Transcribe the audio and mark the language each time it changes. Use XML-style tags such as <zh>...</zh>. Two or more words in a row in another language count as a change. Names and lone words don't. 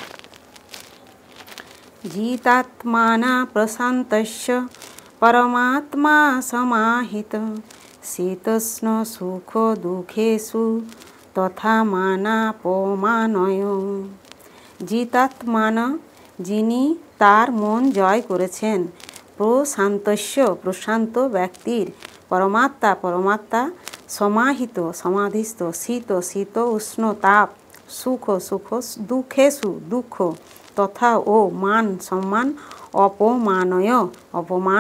<sa>जितात्माना प्रशान्तस्य परमात्मा समाहित शीतोष्ण सुख दुखेषु तथा मानापमानय।</sa> <bn>जितात्मान যিনি তার মন জয় করেছেন, প্রশান্তস্য প্রশান্ত ব্যক্তির, পরমাত্মা সমাহিত সমাধিস্থ, শীত শীত উষ্ণ তাপ, সুখ সুখ দুঃখেষু দুঃখ, তথা ও মান সম্মান, অপমানয় অপমান।</bn>